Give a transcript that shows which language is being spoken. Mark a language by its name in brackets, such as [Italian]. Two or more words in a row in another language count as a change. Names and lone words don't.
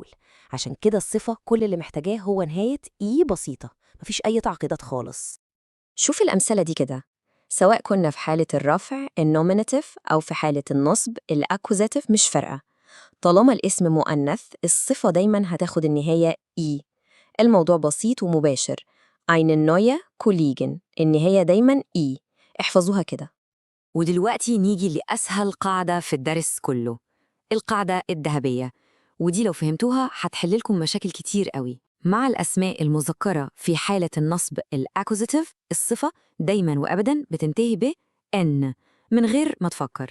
[Arabic] عشان كده الصفة كل اللي محتاجاه هو نهاية إي بسيطة، مفيش أي تعقيدات خالص. شوف الأمثلة دي كده، سواء كنا في حالة الرفع النوميناتيف أو في حالة النصب الأكوزاتيف، مش فارقة. طالما الاسم مؤنث الصفة دايماً هتاخد النهاية إي. الموضوع بسيط ومباشر. [German] eine neue Kollegin، [Arabic] النهاية دايماً إي. احفظوها كده. ودلوقتي نيجي لأسهل قاعدة في الدرس كله، القاعدة الذهبية. ودي لو فهمتوها هتحللكم مشاكل كتير قوي. مع الأسماء المذكرة في حالة النصب الأكوزاتيف الصفة دايماً وأبداً بتنتهي ب N من غير ما تفكر.